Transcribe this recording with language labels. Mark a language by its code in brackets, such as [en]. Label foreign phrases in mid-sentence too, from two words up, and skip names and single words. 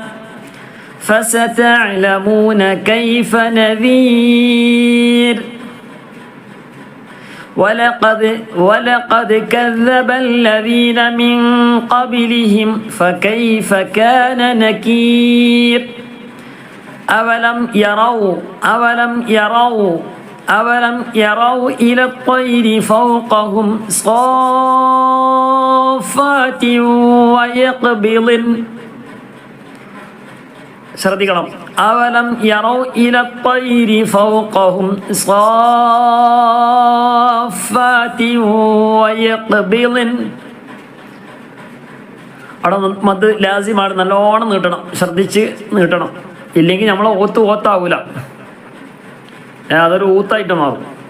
[ar] فستعلمون كيف نذير ولقد كذب الذين من قبلهم فكيف كان نكير أولم يروا إلى الطير فوقهم صافات ويقبضن. [ml] ശ്രദ്ധിക്കണം. [ar] أولم يروا إلى الطير فوقهم صافات ويقبضن. [ml] അവിടെ മദ് ലാസിമാണ്, നല്ലോണം നീട്ടണം, ശ്രദ്ധിച്ച് നീട്ടണം, ഇല്ലെങ്കിൽ നമ്മൾ ഓത്താവൂല, അതൊരു ഊത്തായിട്ട് മാറും.